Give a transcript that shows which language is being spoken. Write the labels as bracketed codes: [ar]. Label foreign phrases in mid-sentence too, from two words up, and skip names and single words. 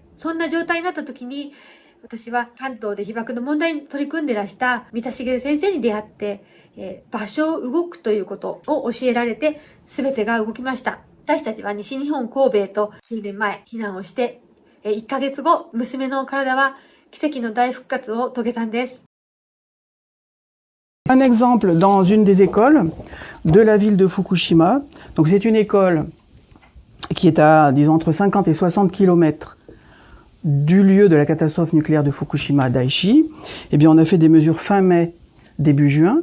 [ja] そんな状態になった時に、私は関東で被爆の問題に取り組んでらした三田茂先生に出会って、場所を動くということを教えられて、全てが動きました。私たちは西日本神戸へと数年前避難をして、1ヶ月後、娘の体は奇跡の大復活を遂げたんです。 [fr] Un exemple dans une des écoles de la ville de Fukushima. Donc c'est une école qui est à, disons, entre 50 et 60 kilomètres du lieu de la catastrophe nucléaire de Fukushima à Daiichi. Eh bien, on a fait des mesures fin mai, début juin.